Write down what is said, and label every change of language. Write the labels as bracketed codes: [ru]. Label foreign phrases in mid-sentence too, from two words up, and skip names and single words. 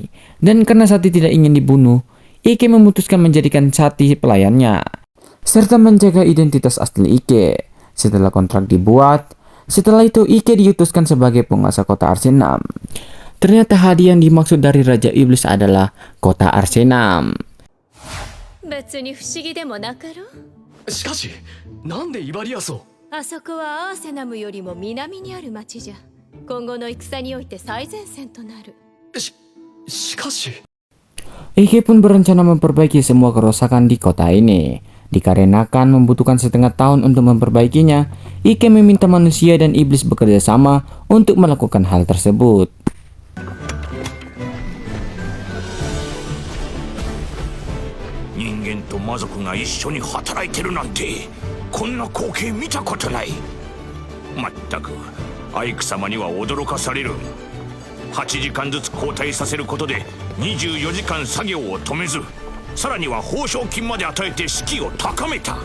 [id] Dan karena Sati tidak ingin dibunuh, Ike memutuskan menjadikan Sati pelayannya serta menjaga identitas asli Ike. Setelah kontrak dibuat, setelah itu Ike diutuskan sebagai penguasa kota Arsenam. Ternyata hadiah yang dimaksud dari Raja Iblis adalah kota Arsenam. [ja] 別に不思議でもなかろう。しかし、なんでイバリアスを？あそこはアーセナムよりも南にある町じゃ。今後の戦において最前線となる。しかし。 [id] Ike pun berencana memperbaiki semua kerusakan di kota ini. Dikarenakan membutuhkan setengah tahun untuk memperbaikinya, Ike meminta manusia dan iblis bekerja sama untuk melakukan hal tersebut. [ja] Ningenと魔族が一緒に働いてるなんてこんな光景見たことない。まったくアイク様には驚かされる。8時間ずつ交代させることで24時間作業を止めず、さらには報奨金まで与えて士気を高めた。